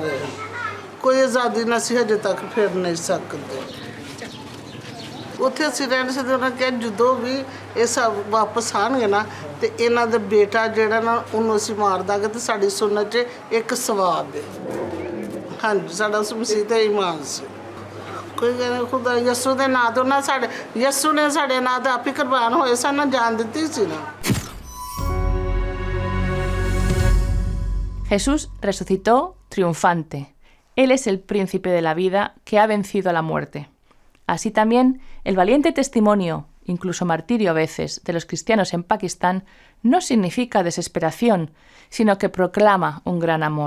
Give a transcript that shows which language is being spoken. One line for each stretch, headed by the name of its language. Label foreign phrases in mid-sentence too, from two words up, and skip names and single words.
Punjabi: ਰਹੇ ਕੋਈ ਆਜ਼ਾਦੀ ਨਾ ਸੀ ਹਜੇ ਤੱਕ ਫਿਰ ਨਹੀਂ ਸਕਦੇ ਉੱਥੇ ਅਸੀਂ ਰਹਿਣ ਸਕਦੇ ਉਹਨਾਂ ਕਿ ਜਦੋਂ ਵੀ ਇਹ ਸਭ ਵਾਪਸ ਆਉਣਗੇ ਨਾ ਤੇ ਇਹਨਾਂ ਦਾ ਬੇਟਾ ਜਿਹੜਾ ਨਾ ਉਹਨੂੰ ਅਸੀਂ ਮਾਰ ਦਾਂਗੇ ਤੇ ਸਾਡੀ ਸੁਨਨਤ 'ਚ ਇੱਕ ਸਵਾਬ ਹੈ ਹਾਂਜੀ ਸਾਡਾ ਮਸੀਹ ਤੇ ਈਮਾਨ ਸੀ ਕੋਈ ਕਹਿੰਦਾ ਖੁਦਾ ਯਸੂ ਦੇ ਨਾਂ ਤੋਂ ਨਾ ਸਾਡੇ ਯਸੂ ਨੇ ਸਾਡੇ ਨਾਂ ਤੇ ਆਪੀ ਕੁਰਬਾਨ ਹੋਏ ਸਾਨੂੰ ਜਾਨ ਦਿੱਤੀ ਸੀ ਨਾ
Spanish: Jesús resucitó triunfante. Él es el príncipe de la vida que ha vencido a la muerte. Así también, el valiente testimonio, incluso martirio a veces, de los cristianos en Pakistán no significa desesperación, sino que proclama un gran amor.